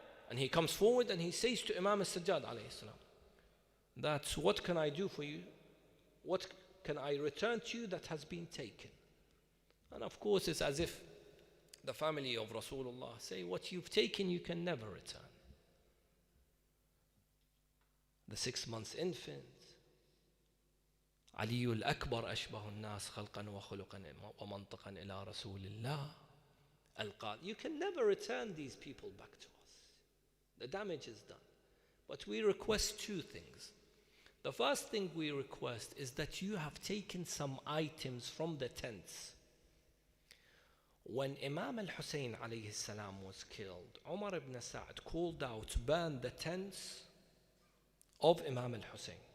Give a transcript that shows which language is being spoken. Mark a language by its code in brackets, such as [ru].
[en] And he comes forward and he says to Imam al-Sajjad alayhi salam, that's what can I do for you? What can I return to you that has been taken? And of course it's as if the family of Rasulullah say, what you've taken you can never return. The 6 months infant, [ar] علي الأكبر أشبه الناس خلقا وخلقا ومنطقا إلى رسول الله القال. [en] You can never return these people back to us. The damage is done. But we request two things. The first thing we request is that you have taken some items from the tents. When Imam al-Hussein alayhi salam was killed, Umar ibn Sa'd called out, burn the tents of Imam al-Hussein.